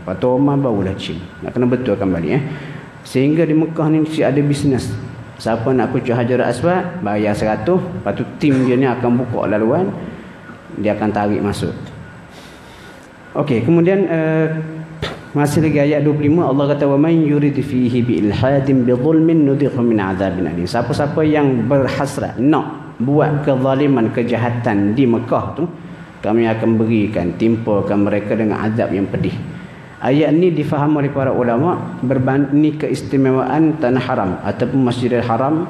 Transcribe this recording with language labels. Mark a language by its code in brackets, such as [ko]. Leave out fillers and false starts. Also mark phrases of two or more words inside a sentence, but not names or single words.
[ms] Lepas tu Umar barulah cium. Nak kena betulkan balik. Sehingga di Mekah ni mesti ada bisnes. Siapa nak kucuk Hajar Aswad, bayar 100. Lepas tu tim dia ni akan buka laluan, dia akan tarik masuk. Okey, kemudian masih lagi ayat 25, Allah kata [ar] وَمَن يُرِدْ فِيهِ بِإِلْحَادٍ بِظُلْمٍ نُّذِقْهُ مِنْ عَذَابٍ أَلِيمٍ. [ms] Siapa-siapa yang berhasrat nak buat kezaliman, kejahatan di Mekah tu, kami akan berikan, timpakan mereka dengan azab yang pedih. Ayat ni difahami oleh para ulama berbanding keistimewaan tanah haram ataupun Masjidil Haram.